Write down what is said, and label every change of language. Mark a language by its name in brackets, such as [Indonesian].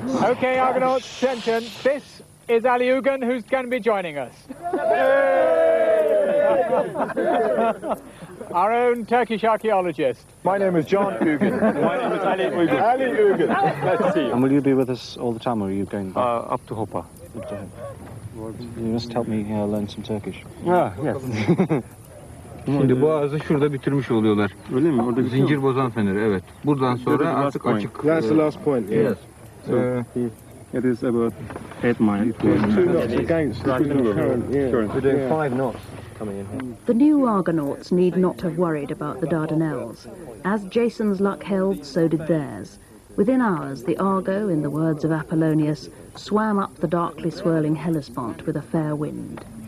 [English] Okay, Argonauts, attention. This is Ali Ugan, who's going to be joining us. Our own Turkish archaeologist. My name is John Ugan. My name is Ali Ugan. Ali Ugan. Nice to see you. And will you be with us all the time, or are you going back? Up to Hopa. You must help me learn some Turkish. Ah, yes. [Turkish] Şimdi boğazı şurada bitirmiş oluyorlar. Öyle mi? Orada Zincir bozan feneri, evet. Buradan sonra artık açık. [English] That's the last point, yeah. Yes. It is about 8 miles. 2 knots against the current, yeah. We're doing 5 knots coming in here. The new Argonauts need not have worried about the Dardanelles. As Jason's luck held, so did theirs. Within hours, the Argo, in the words of Apollonius, swam up the darkly swirling Hellespont with a fair wind.